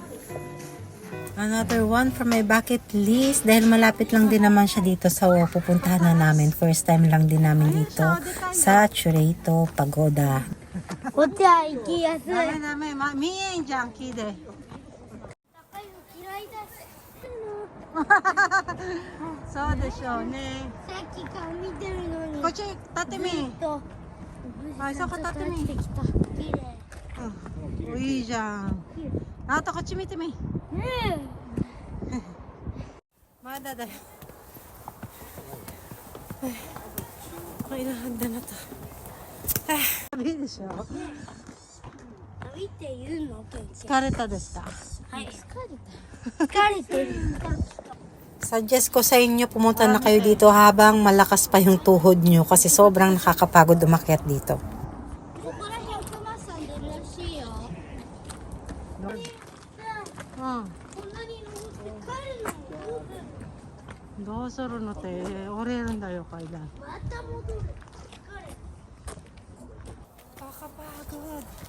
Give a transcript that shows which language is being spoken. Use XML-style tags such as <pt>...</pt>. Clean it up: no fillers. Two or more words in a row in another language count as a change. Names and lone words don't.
<en>Another one from my bucket list</en> <tl>dahil malapit lang din naman siya dito sa pupuntahan na namin.</tl> <en>First time</en> <tl>lang din namin dito sa Chureito Pagoda.</tl> <ja>こっちは行きやすい。ダメダメ、見えんじゃん、木で。高いの嫌いだし。そうでしょうね。さっきから見てるのに。こっち立ってみ。と。あ、そこ立ってみ。てきた。綺麗。うん、いいじゃん。あとこっち見てみ。まだだよ。</ja> <tl>Kailangan na to. Sabi deしょ。</tl> <ja>歩いているのケンちゃん。疲れたですか？はい。疲れてる。</ja> <tl>Suggest ko sa inyo pumunta na kayo dito habang malakas pa yung tuhod nyo kasi sobrang nakakapagod umakyat dito.</tl> <ja>ここら辺クマさん出るらしいよ。こんなに登って帰るの？どうするのって折れるんだよ階段。また戻る。</ja> <tl>Kakapagod.</tl>